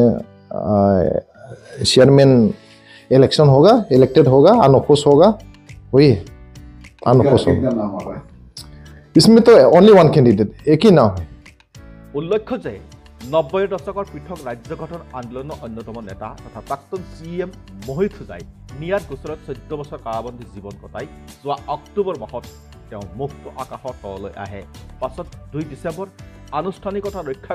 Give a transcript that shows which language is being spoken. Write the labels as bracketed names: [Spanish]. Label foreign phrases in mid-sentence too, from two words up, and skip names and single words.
[English] chairman election [Hindi] होगा इलेक्टेड होगा अनऑपोज होगा वही है अनऑपोज होगा इसमें तो [English] only 1 candidate [Hindi] एक ही नाम है [Assamese] উল্লেখ্য যে 90 দশকৰ পৃথক ৰাজ্য গঠন আন্দোলনৰ অন্যতম নেতা তথা প্ৰাক্তন চিএম মোহিত হুজাই নিয়াৰ গোচৰত 14 বছৰ কাৰাবন্দী জীৱন কটাই যোৱা অক্টোবৰ মাহত তেওঁ মুক্ত আকাশৰ তললৈ আহে পাছত 2 ডিচেম্বৰ আনুষ্ঠানিকতা ৰক্ষা